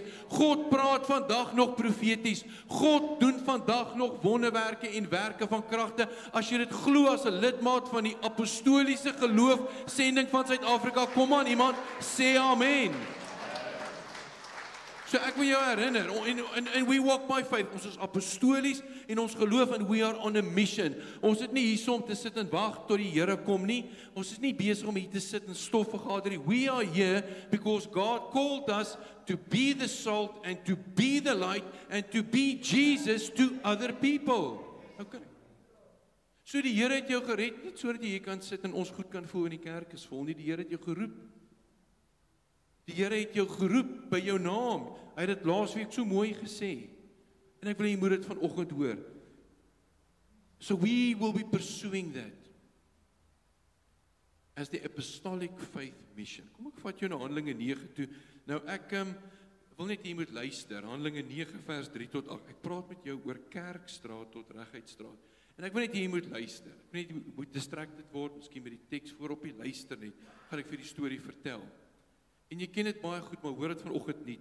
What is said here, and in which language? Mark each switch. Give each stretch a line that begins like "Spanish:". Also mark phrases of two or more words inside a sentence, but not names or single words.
Afrikaans: God praat vandag nog profeties. God doen vandag nog wonderwerke en werke van kragte. As jy dit glo as 'n lidmaat van die apostoliese geloof sending van Suid-Afrika, kom aan iemand, sê amen. So ek wil jou herinner,
English: and we walk by faith,
Afrikaans: ons is apostolies en ons geloof,
English: and we are on a mission.
Afrikaans: Ons het nie hier om te sit en wag tot die Here kom nie. Ons is nie besig om hier te sit en stof vergader nie.
English: We are here because God called us to be the salt and to be the light and to be Jesus to other people. Okay.
Afrikaans: So die Here het jou gered, nie sodat jy hier kan sit en ons goed kan voel in die kerk is vol nie. Die Here het jou geroep. Die Here het jou geroep by jou naam. Hy het dit laasweek so mooi gesê. En ek wil jy moet dit vanoggend hoor.
English: So we will be pursuing that as the apostolic faith mission.
Afrikaans: Kom ek vat jou na Handelinge 9 toe. Nou ek wil net jy moet luister. Handelinge 9 vers 3 tot 8. Ek praat met jou oor Kerkstraat tot Regheidstraat. En ek wil net jy moet luister. Ek wil net jy moet distracted word, miskien met die teks voorop jy luister net. Gaan ek vir die storie vertel. En jy ken dit baie goed, maar hoor dit vanoggend nie.